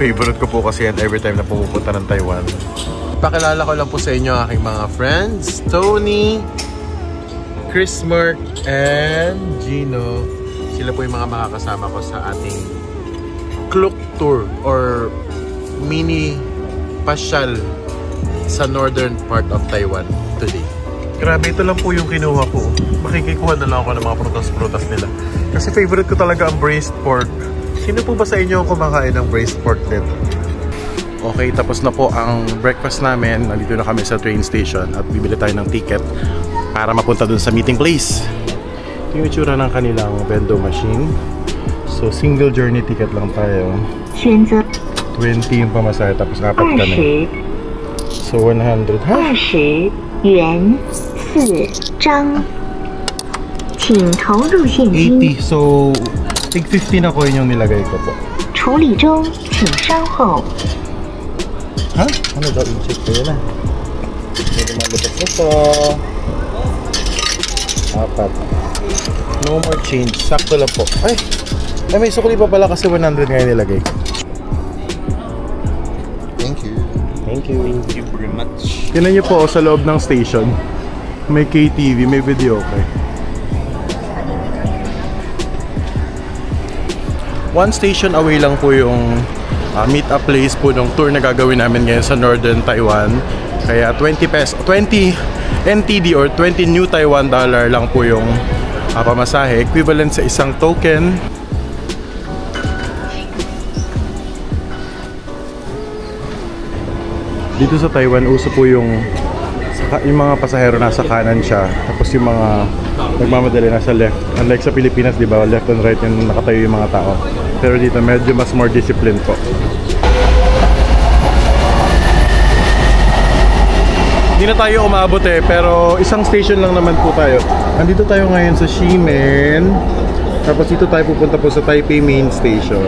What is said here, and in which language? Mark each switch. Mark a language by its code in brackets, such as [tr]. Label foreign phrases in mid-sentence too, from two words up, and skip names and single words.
[tl] Favorite ko po kasi yan [en] every time [tl] na pumupunta ng Taiwan. Pakilala ko lang po sa inyo aking mga friends, Tony, Chris, Mark, and Gino. Sila po yung mga makakasama ko sa ating Klook Tour or mini pasyal sa [en] northern part of Taiwan today. [tl] Grabe, ito lang po yung kinuha ko. Makikikuha na lang ako ng mga prutas-prutas nila. Kasi favorite ko talaga ang [en] braised pork. [tl] Sino po ba sa inyo ang kumakain ng [en] braised pork [tl] nito? Okay, tapos na po ang breakfast namin. Nandito na kami sa [en] train station [tl] at bibili tayo ng ticket para mapunta dun sa [en] meeting place. [tl] Ito yung itsura ng kanilang vendo machine. So, [en] single journey ticket [tl] lang tayo. 20 yung pamasahe, tapos 4 kami. So, 100. Ha? [zh] 20 元4张，请投入现金。 [tl] 80. So, tig 50 na coin yung nilagay ko po. [zh] 处理中，请稍后。 [tl] Ha? Ano daw? I-check ko yun ah. Medyo malutas ito. 4. [en] No more change. [tl] Sakto lang po. Ay, may sukli pa pala kasi 100 ngayon nilagay ko. [en] Thank you. Thank you. Thank you very much. [tl] Tinan niyo po sa loob ng station. May KTV, may video okay. [en] One station away [tl] lang po yung [en] meet up place [tl] po ng tour na gagawin namin ngayon sa northern Taiwan. Kaya 20 NTD or 20 New Taiwan dollar lang po yung pamasahe, equivalent sa isang token. Dito sa Taiwan, uso po yung mga pasahero nasa kanan siya, tapos yung mga nagmamadali nasa left. Unlike sa Pilipinas, di ba, [en] left and right [tl] yung nakatayo yung mga tao. Pero dito medyo mas [en] more discipline [tl] po. Hindi na tayo umabot pero isang station lang naman po tayo. Nandito tayo ngayon sa Ximen. Tapos dito tayo pupunta po sa Taipei Main Station.